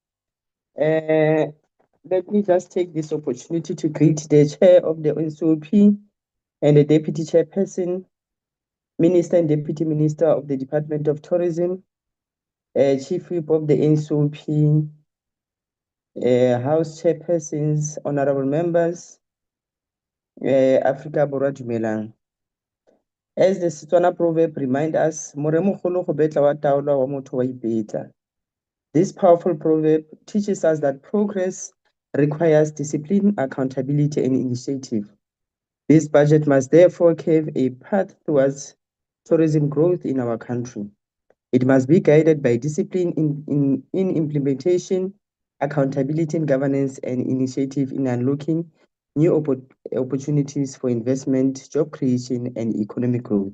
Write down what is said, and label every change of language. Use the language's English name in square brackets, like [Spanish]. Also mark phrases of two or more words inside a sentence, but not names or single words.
[English] Let me just take this opportunity to greet the Chair of the NCOP and the Deputy Chairperson, Minister and Deputy Minister of the Department of Tourism, Chief Whip of the NCOP, House Chairpersons, Honorable Members, [Tswana] Africa Borwa Dumelang. [English] As the Setswana proverb reminds us, [Tswana] "Moremogolo go betla wa taola wa motho wa ipeta." [English] This powerful proverb teaches us that progress requires discipline, accountability, and initiative. This budget must therefore carve a path towards tourism growth in our country. It must be guided by discipline in implementation, accountability in governance, and initiative in unlocking new opportunities for investment, job creation, and economic growth.